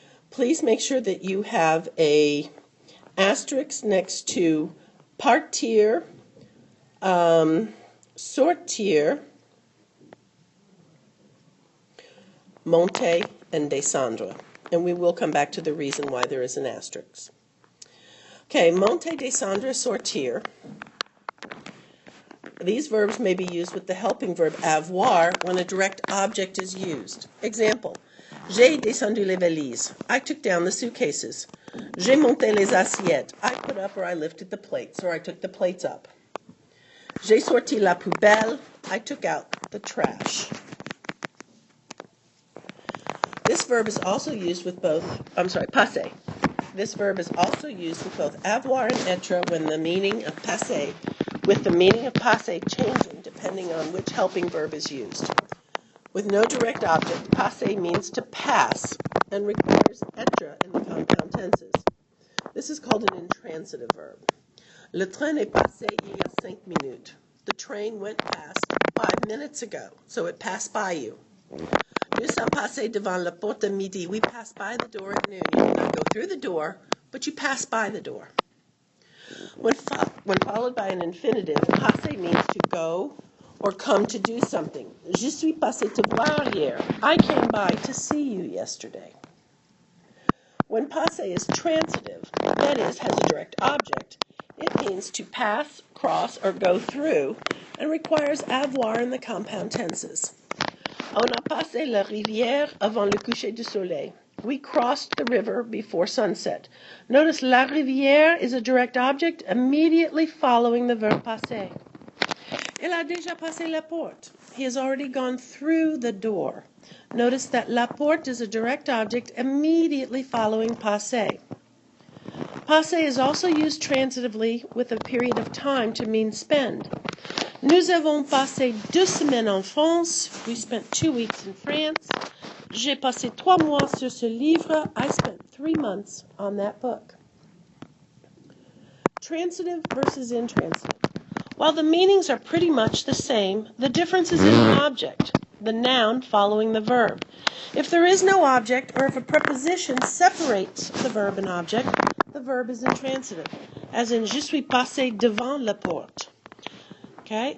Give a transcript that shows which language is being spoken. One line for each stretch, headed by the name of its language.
English: Please make sure that you have a asterisk next to partir, sortir, monter, and descendre. And we will come back to the reason why there is an asterisk. Okay, monter, descendre, sortir. These verbs may be used with the helping verb avoir when a direct object is used.
French: Example, j'ai descendu les valises.
English: I took down the suitcases.
French: J'ai monté les assiettes.
English: I put up or I lifted the plates, or I took the plates up.
French: J'ai sorti la poubelle.
English: I took out the trash. This verb is also used with passé. This verb is also used with both avoir and être when the meaning of passé, with the meaning of passé changing depending on which helping verb is used. With no direct object, passé means to pass and requires être in the compound tenses. This is called an intransitive verb.
French: Le train est passé il y a 5 minutes.
English: The train went past 5 minutes ago, so it passed by you.
French: Nous sommes passés devant la porte à midi.
English: We passed by the door at noon. You did not go through the door, but you passed by the door. When followed by an infinitive, passé means to go or come to do something.
French: Je suis passé te voir hier.
English: I came by to see you yesterday. When passé is transitive, that is, has a direct object, it means to pass, cross, or go through, and requires avoir in the compound tenses.
French: On a passé la rivière avant le coucher du soleil.
English: We crossed the river before sunset. Notice la rivière is a direct object immediately following the verb passer.
French: Il a déjà passé la porte.
English: He has already gone through the door. Notice that la porte is a direct object immediately following passer. Passé is also used transitively with a period of time to mean spend.
French: Nous avons passé 2 semaines en France.
English: We spent 2 weeks in France.
French: J'ai passé 3 mois sur ce livre.
English: I spent 3 months on that book. Transitive versus intransitive. While the meanings are pretty much the same, the difference is in the object, the noun following the verb. If there is no object, or if a preposition separates the verb and object, the verb is intransitive, as in
French: je suis passé devant la porte.
English: Okay?